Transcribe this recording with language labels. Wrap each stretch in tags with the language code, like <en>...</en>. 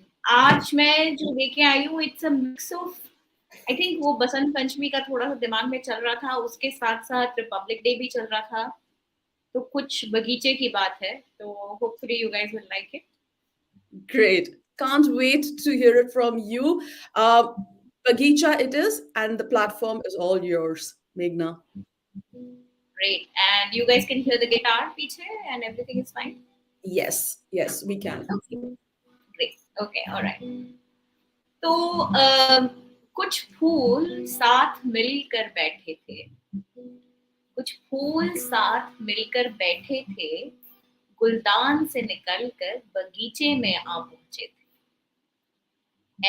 <hi>आज मैं जो लेके आई हूँ,</hi> <en>it's a mix of, I think</en> <hi>वो बसंत पंचमी का थोड़ा सा दिमाग में चल रहा था, उसके साथ साथ रिपब्लिक डे भी चल रहा था, तो कुछ बगीचे की बात है, तो</hi> <en>hopefully you guys will like it. Great. Can't wait to hear it from you. Bagicha it is, and the platform is all yours, Meghna. Great. And you guys can hear the guitar piche and everything is fine? Yes, yes, we can. Okay. Great. Okay, all right.</en> <hi>तो कुछ फूल साथ मिलकर बैठे थे, कुछ फूल साथ मिलकर बैठे थे, गुलदान से निकलकर बगीचे में आ पहुंचे थे।</hi>